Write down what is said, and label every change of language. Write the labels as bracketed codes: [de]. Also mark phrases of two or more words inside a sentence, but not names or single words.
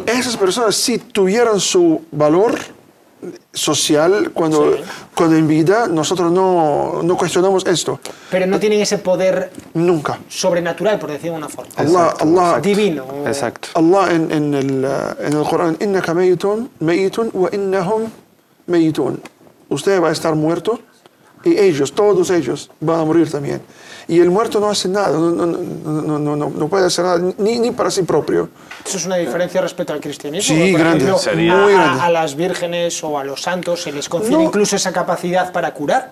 [es] Esas personas sí tuvieron su valor social cuando en vida nosotros no cuestionamos esto. Pero no tienen ese poder nunca sobrenatural, por decirlo de una forma. Allah divino. Exacto. Allah en el Corán, [ar] إنك ميت وإنهم ميتون. [es] Usted va a estar muerto y ellos, todos ellos, van a morir también. Y el muerto no hace nada, no puede hacer nada, ni para sí propio. Eso es una diferencia respecto al cristianismo. Sí, por grande, ejemplo, muy grande. A las vírgenes o a los santos se les confiere incluso esa capacidad para curar.